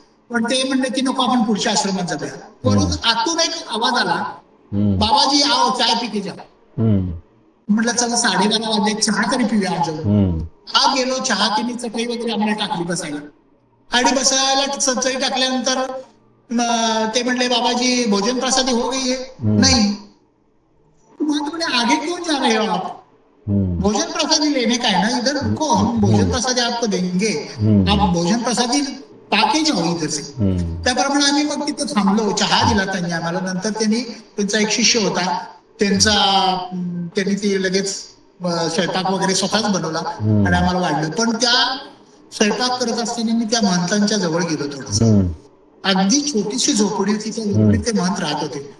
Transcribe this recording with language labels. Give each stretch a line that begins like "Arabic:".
Marathi: पण ते म्हणले की नको, आपण पुढच्या आश्रमात जाऊया. वरून आतून एक आवाज आला, बाबाजी
Hindi: आओ चाय पी के जाओ.
Marathi: म्हटलं चला 12:30 वाजले, चहा तरी पिऊया जाऊन. हा गेलो, चहा केली, चटई वगैरे आम्हाला टाकली बसायला. आणि बसायला चटई टाकल्यानंतर ते म्हणले
Hindi: बाबाजी भोजन प्रसादी हो गई है? नहीं. आगे क्यों जा रहे हो आप? भोजन प्रसादी लेने का है ना, इधर रुको, हम भोजन प्रसादी आपको देंगे, आप भोजन प्रसादी पाके जाओ इधर से.
Marathi: त्याप्रमाणे आम्ही मग तिथं थांबलो. चहा दिला त्यांनी आम्हाला. नंतर त्यांचा एक शिष्य होता, त्यांनी ती लगेच स्वयंपाक वगैरे स्वतःच बनवला आणि आम्हाला वाढलं. पण त्या स्वयंपाक करत असताना मी त्या महंतांच्या जवळ गेलो. थोडस अगदी छोटीशी झोपडी होती, त्या झोपडीत ते महंत राहत होते.